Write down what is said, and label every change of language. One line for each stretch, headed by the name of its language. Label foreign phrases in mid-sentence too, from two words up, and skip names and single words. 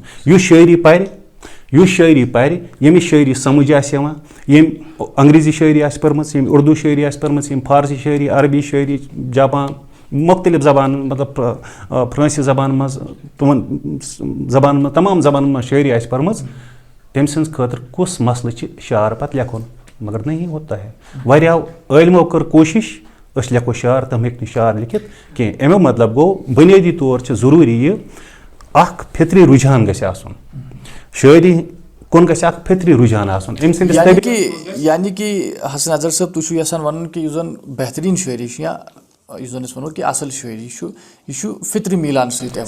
Kashmiri: یُس شٲعری پرِ، ییٚمِس شٲعری سمجھ آسہِ یِوان، ییٚمۍ انگریزی شٲعری آسہِ پٔرمٕژ، ییٚمۍ اردوٗ شٲعری آسہِ پٔرمٕژ، ییٚمۍ فارسی شٲعری، عربی شٲعری، جاپان، مختلف زبانن، مطلب فرٲنسی زبانن منٛز، تِمن زبانن منٛز، تمام زبانن منٛز شٲعری آسہِ پٔرمٕژ، تٔمۍ سٕنٛدِ خٲطرٕ کُس مسلہٕ چھِ شعر پتہٕ لیکھُن؟
Urdu: مگر نہیں ہوتا ہے.
Kashmiri: واریاہو عٲلمو کٔر کوٗشش، أسۍ لیکھو شعر، تِم ہیٚکۍ نہٕ شعر لیکھِتھ کینٛہہ. امیُک مطلب گوٚو بُنیٲدی طور چھِ ضروٗری یہِ اکھ فطری رُجحان گژھِ آسُن، شٲعری کُن گژھِ اکھ فطری رُجحان آسُن. أمۍ سٕنٛدِس یعنی کہ حسن اظہر صٲب، تُہۍ چھِو یژھان وَنُن کہ یُس زن بہتریٖن شٲعری چھِ یا یُس زَن أسۍ وَنو کہِ اَصٕل شٲعری چھُ یہِ چھُ فطری میلان سۭتۍ یِوان